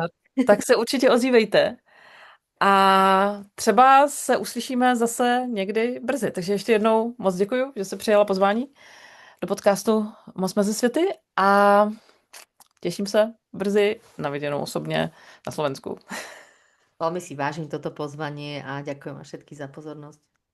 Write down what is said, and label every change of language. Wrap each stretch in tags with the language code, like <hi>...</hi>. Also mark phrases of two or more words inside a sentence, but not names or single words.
<cs>tak se určitě ozývejte. A třeba se uslyšíme zase někdy brzy. Takže ještě jednou moc děkuji, že jsi přijala pozvání do podcastu Moc mezi světy a těším se brzy na viděnou osobně na Slovensku.</cs> <sk>Veľmi si vážim toto pozvanie a ďakujem vám všetky za pozornosť.</sk>